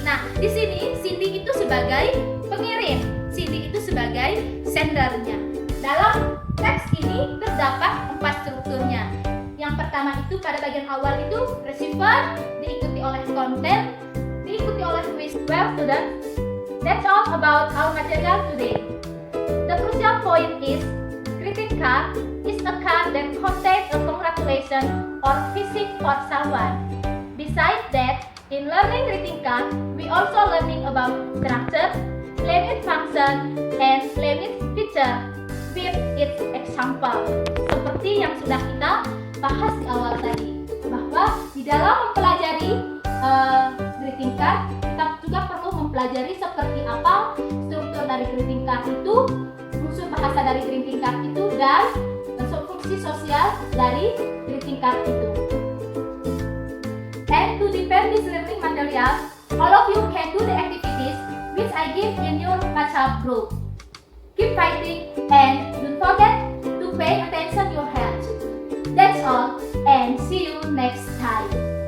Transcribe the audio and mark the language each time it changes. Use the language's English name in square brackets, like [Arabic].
[Indonesian] Nah, di sini Cindy itu sebagai pengirim, Cindy itu sebagai sendernya. Dalam teks ini terdapat 4 strukturnya. Yang pertama itu pada bagian awal itu receiver, diikuti oleh content, diikuti oleh wish. [English] Well students, that's all about our material today. The crucial point is greeting card is a card that contains a congratulation or wishing for someone. Besides that, in learning greeting card, we also learning about structure, language function, and language feature with its example. [Indonesian] Seperti yang sudah kita bahas di awal tadi, bahwa di dalam mempelajari greeting card, kita juga perlu mempelajari seperti apa struktur dari greeting card itu, unsur bahasa dari greeting card itu, dan fungsi sosial dari greeting card itu. [English] And to defend this learning material, all of you can do the activities which I give in your WhatsApp group. Keep fighting and don't forget to pay attention your health. That's all, and see you next time.